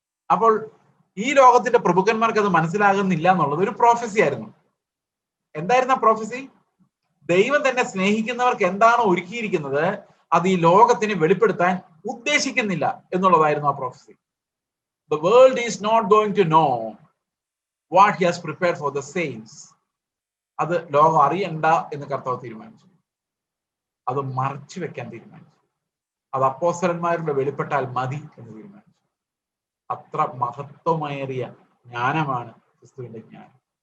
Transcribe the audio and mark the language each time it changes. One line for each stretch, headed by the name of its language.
Malayalam: അപ്പോൾ ഈ ലോകത്തിന്റെ പ്രഭുക്കന്മാർക്ക് അത് മനസ്സിലാകുന്നില്ല എന്നുള്ളത് ഒരു പ്രോഫസി ആയിരുന്നു. എന്തായിരുന്നു ആ പ്രോഫസി? ദൈവം തന്നെ സ്നേഹിക്കുന്നവർക്ക് എന്താണോ ഒരുക്കിയിരിക്കുന്നത് അത് ഈ ലോകത്തിന് വെളിപ്പെടുത്താൻ ഉദ്ദേശിക്കുന്നില്ല എന്നുള്ളതായിരുന്നു ആ prophecy.
English: The world is not going to know what he has prepared for the saints.
Malayalam: അത് ലോകം അറിയണ്ട എന്ന് കർത്താവ് തീരുമാനിച്ചു. അത് മറച്ചു വെക്കാൻ തീരുമാനിച്ചു. അത് അപ്പോസ്തലന്മാരുടെ വെളിപ്പെട്ടാൽ മതി എന്ന് തീരുമാനിച്ചു. അത്ര മഹത്വമേറിയ ജ്ഞാനമാണ് ക്രിസ്തുവിന്റെ ജ്ഞാനം.